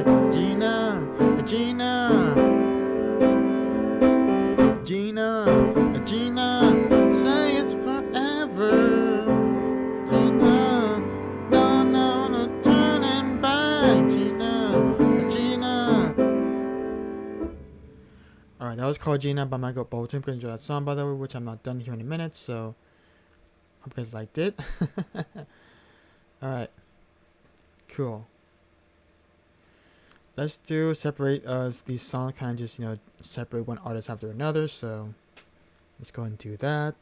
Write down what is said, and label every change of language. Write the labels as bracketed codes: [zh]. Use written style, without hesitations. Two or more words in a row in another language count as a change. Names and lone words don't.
[en] Gina, Gina, Gina, Gina, say it's forever. Gina, no, no, no turning back. Gina, Gina. Alright, that was called Gina by Michael Bolton. Hope you enjoyed that song, by the way, which I'm not done here in a minute, so hope you guys liked it. Alright, cool. Let's do separate these songs, kind of just, separate one artist after another, so let's go and do that.